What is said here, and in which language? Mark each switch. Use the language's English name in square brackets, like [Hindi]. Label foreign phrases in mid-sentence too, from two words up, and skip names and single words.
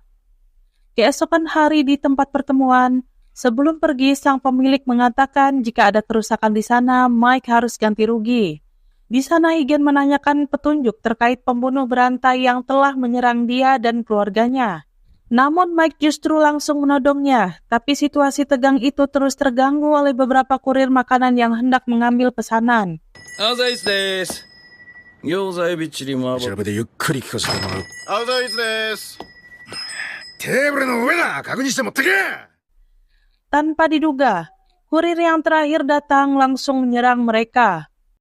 [Indonesian] Keesokan hari di tempat pertemuan, sebelum pergi sang pemilik mengatakan jika ada kerusakan di sana, Mike harus ganti rugi. Di sana Higan menanyakan petunjuk terkait pembunuh berantai yang telah menyerang dia dan keluarganya. Namun Mike justru langsung menodongnya, tapi situasi tegang itu terus terganggu oleh beberapa kurir makanan yang hendak mengambil pesanan. [Japanese] アウザイスです。餃子エビチリ麻婆。調べてゆっくり聞かせてもらう。アウザイスです。テーブルの上だ。確認して持ってけ。 [Indonesian] Tanpa diduga, kurir yang terakhir datang langsung menyerang mereka.